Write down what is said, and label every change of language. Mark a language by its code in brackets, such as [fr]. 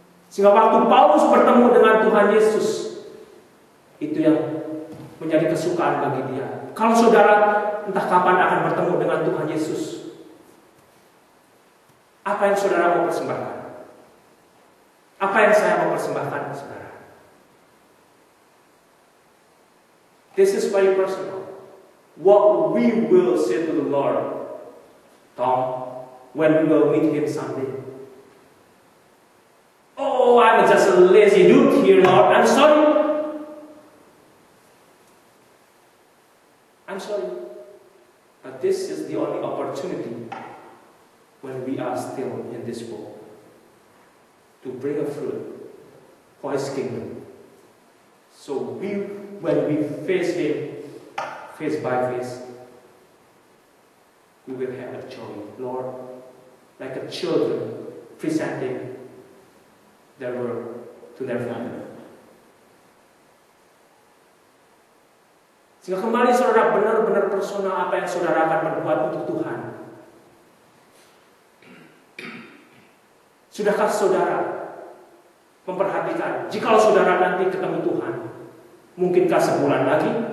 [id] Sehingga waktu Paulus bertemu dengan Tuhan Yesus, itu yang menjadi kesukaan bagi dia. Kalau saudara entah kapan akan bertemu dengan Tuhan Yesus, apa yang saudara mau persembahkan? Apa yang saya mau persembahkan, saudara? [en] This is very personal. What we will say to the Lord, Tom, when we will meet Him someday. Oh, I'm just a lazy dude here, Lord. I'm sorry. I'm sorry. But this is the only opportunity when we are still in this world to bring a fruit for His kingdom. So when we face Him, face by face, we will have a joy. Lord, like a children presenting their word to their father. [id] Sehingga kembali saudara benar-benar personal apa yang saudara akan berbuat untuk Tuhan. Sudahkah saudara memperhatikan, jikalau saudara nanti ketemu Tuhan, mungkinkah sebulan lagi?